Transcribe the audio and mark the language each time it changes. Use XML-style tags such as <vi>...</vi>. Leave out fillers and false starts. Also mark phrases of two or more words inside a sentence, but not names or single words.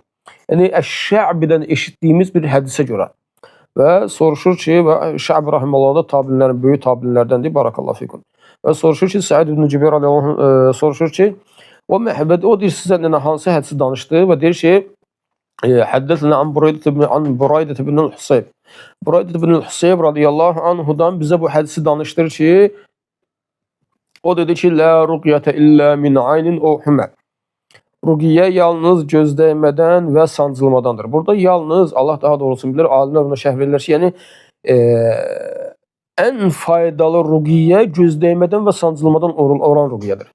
<az>Yəni əş-şə'bidən eşitdiyimiz bir hədisə görə. Və soruşur ki, və Şə'bi rahimehullah da tabiinlərin, böyük tabiinlərdəndir,</az> <ar>بارك الله فيكم.</ar> <az>Və soruşur ki, Səid ibn Cübeyr</az> <ar>رضي الله عنه</ar> <az>soruşur ki, o deyir sizə hansı hədisi danışdı və deyir ki,</az> <ar>حدثنا عن بريدة بن الحصيب.</ar> <az>Buraydə ibn al-Husayb</az> <ar>رضي الله عنه</ar> <az>bizə bu hədisi danışdır ki, o dedi ki,</az> <ar>لا رقية إلا من عين أو حمة.</ar> <az>Ruqiyyə yalnız gözdəymədən və sancılmadandır. Burada yalnız, Allah daha doğrusu bilir, alimlər ona şərh verirlər ki, yəni ən faydalı ruqiyyə gözdəymədən və sancılmadan olan ruqiyyədir.</az>